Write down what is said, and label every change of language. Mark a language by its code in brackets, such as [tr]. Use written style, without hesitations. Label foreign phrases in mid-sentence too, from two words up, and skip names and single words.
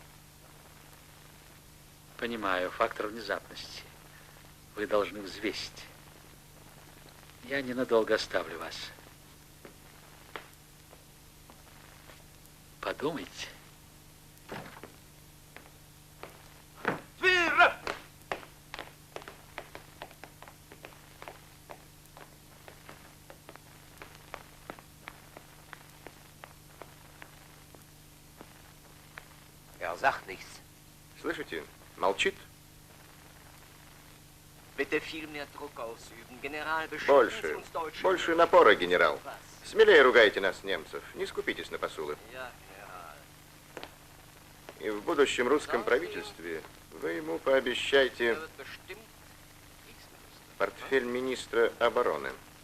[ru] Понимаю, фактор внезапности. Вы должны взвесить. Я ненадолго оставлю вас. Подумайте. Вперед! [de] Sagt nichts. [ru] Слышите? Молчит. [de] Bitte viel mehr Druck ausüben. General, [ru] Больше. Больше напора, генерал. Смелее ругайте нас, немцев. Не скупитесь на посулы. И в будущем русском правительстве вы ему пообещайте портфель министра обороны.